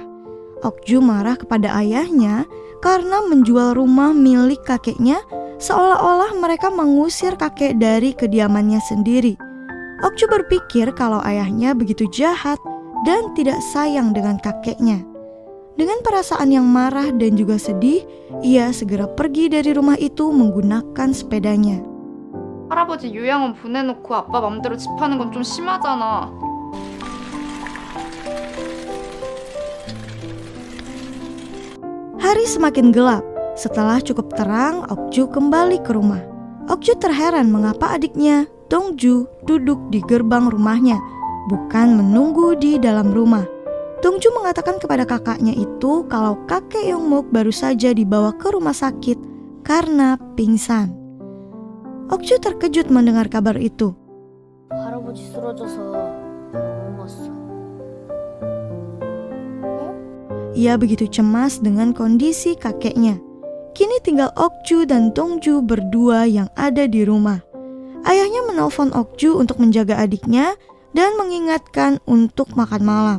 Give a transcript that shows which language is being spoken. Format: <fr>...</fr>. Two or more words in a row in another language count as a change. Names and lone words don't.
<id>Okju marah kepada ayahnya karena menjual rumah milik kakeknya, seolah-olah mereka mengusir kakek dari kediamannya sendiri. Okju berpikir kalau ayahnya begitu jahat dan tidak sayang dengan kakeknya. Dengan perasaan yang marah dan juga sedih, ia segera pergi dari rumah itu menggunakan sepedanya.</id> <ko>할아버지 요양원 보내놓고 아빠 맘대로 집 하는 건 좀 심하잖아.</ko> <id>Hari semakin gelap. Setelah cukup terang, Okju kembali ke rumah. Okju terheran mengapa adiknya, Dongju, duduk di gerbang rumahnya, bukan menunggu di dalam rumah. Dongju mengatakan kepada kakaknya itu kalau kakek Yongmuk baru saja dibawa ke rumah sakit karena pingsan. Okju terkejut mendengar kabar itu.</id> <ko>할아버지 쓰러져서 옮았어.</ko> <id>Ia begitu cemas dengan kondisi kakeknya. Kini tinggal Okju dan Dongju berdua yang ada di rumah. Ayahnya menelpon Okju untuk menjaga adiknya dan mengingatkan untuk makan malam.</id>